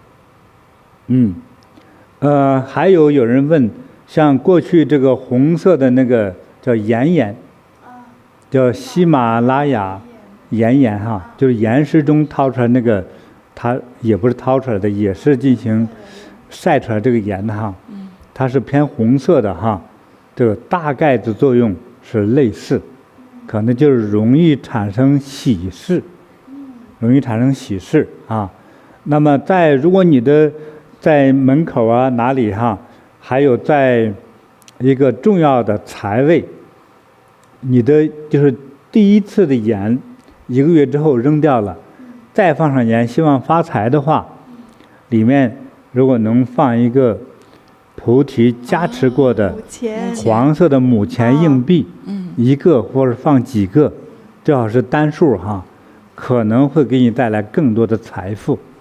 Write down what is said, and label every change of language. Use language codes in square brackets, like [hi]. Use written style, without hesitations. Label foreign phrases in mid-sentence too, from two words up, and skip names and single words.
[zh] 還有人問，像過去這個紅色的那個叫岩叫喜馬拉雅岩就是岩石中掏出來那個，它也不是掏出來的，也是進行曬出來這個鹽的它是偏紅色的這個大概的作用是類似，可能就是容易產生喜事，那麼如果你的在門口哪裡還有在一個重要的財位，你的就是第一次的鹽 1個月之後扔掉了，再放上鹽希望發財的話，裡面如果能放一個菩提加持過的黃色的母錢硬幣，1個或者放幾個，最好是單數可能會給你帶來更多的財富。